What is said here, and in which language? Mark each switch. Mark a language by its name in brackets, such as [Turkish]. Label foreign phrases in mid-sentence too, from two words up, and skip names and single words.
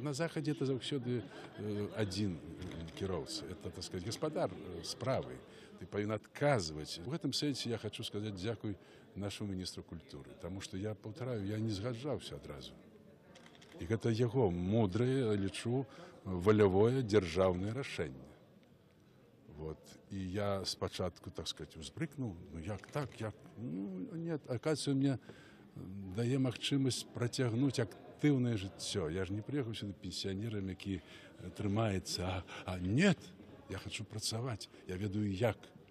[Belarusian] На захадзе это заўсёды адзін кіроўца. [Russian] Это, так сказать, [Belarusian] гаспадар справы. Ты павінен адказваць. У гэтым сэнсе я хочу сказаць дзякуй нашаму міністру культуры, таму што я паўтараю, я не згаджаўся адразу. І гэта яго мудрае, лічу, валявое дзяржаўнае рашэнне. [Russian] Вот. И я спочатку, так сказать, [Belarusian] узбрыкнул, ну як так, як, ну [Russian] нет, оказывается, [Belarusian] мне дае магчымасць працягнуць актыўнае жыццё. [Russian] Я ж не приехал сюда пенсионерам, [Belarusian] які трымаецца, а нет, я хочу працаваць, я ведаю як.